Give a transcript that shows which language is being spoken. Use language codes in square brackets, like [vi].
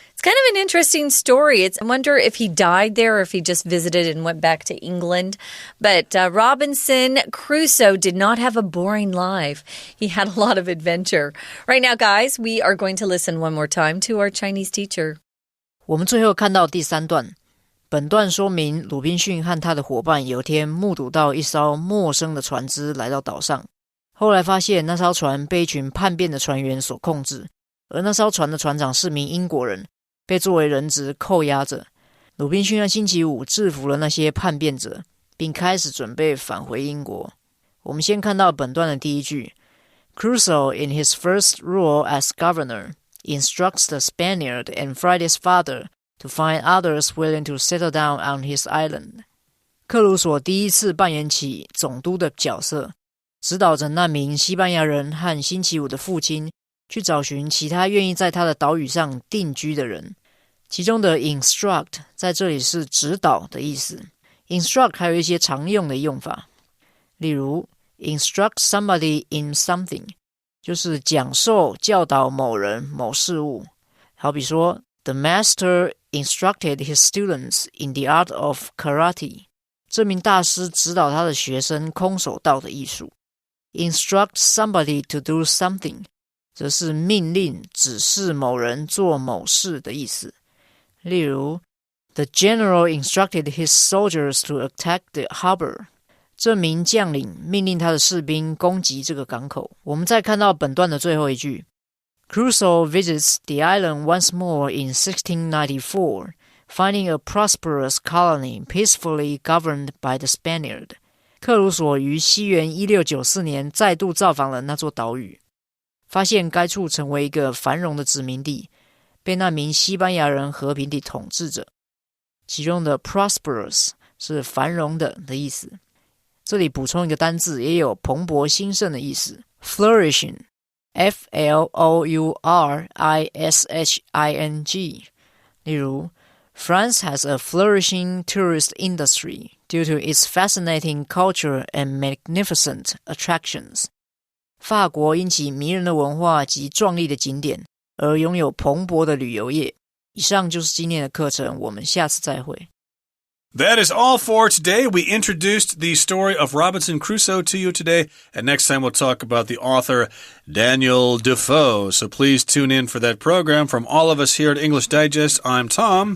[en] It's kind of an interesting story. I wonder if he died there or if he just visited and went back to England. But Robinson Crusoe did not have a boring life. He had a lot of adventure. Right now, guys, we are going to listen one more time to our Chinese teacher. [zh] 我们最后看到第3段，本段说明鲁滨逊和他的伙伴有天目睹到一艘陌生的船只来到岛上，后来发现那艘船被一群叛变的船员所控制，而那艘船的船长是名英国人，被作为人质扣押着。鲁滨逊和星期五制服了那些叛变者，并开始准备返回英国。我们先看到本段的第一句 [en] Crusoe in his first role as governor instructs the Spaniard and Friday's father to find others willing to settle down on his island. [zh] 克鲁索第一次扮演起总督的角色，指导着那名西班牙人和星期五的父亲去找寻其他愿意在他的岛屿上定居的人。其中的 instruct 在这里是指导的意思。 [en] instruct [zh] 还有一些常用的用法，例如 [en] instruct somebody in something [zh] 就是讲授教导某人某事物，好比说 [en] The master instructed his students in the art of karate. [zh] 这名大师指导他的学生空手道的艺术。 [en] Instruct somebody to do something [zh] 则是命令指示某人做某事的意思。例如 [en] The general instructed his soldiers to attack the harbor. [zh] 这名将领命令他的士兵攻击这个港口。我们再看到本段的最后一句 [en] Crusoe visits the island once more in 1694, finding a prosperous colony peacefully governed by the Spaniard. [zh] 克鲁索于西元1694年再度造访了那座岛屿，发现该处成为一个繁荣的殖民地，被那名西班牙人和平地统治着。其中的 prosperous 是繁荣的意思。这里补充一个单字，也有蓬勃兴盛的意思 [en] flourishing。F-L-O-U-R-I-S-H-I-N-G [zh] 例如 [en] France has a flourishing tourist industry due to its fascinating culture and magnificent attractions. [zh] 法国因其迷人的文化及壮丽的景点而拥有蓬勃的旅游业。以上就是今天的课程，我们下次再会。 [en] That is all for today. We introduced the story of Robinson Crusoe to you today, and next time we'll talk about the author Daniel Defoe. So please tune in for that program. From all of us here at English Digest, I'm Tom.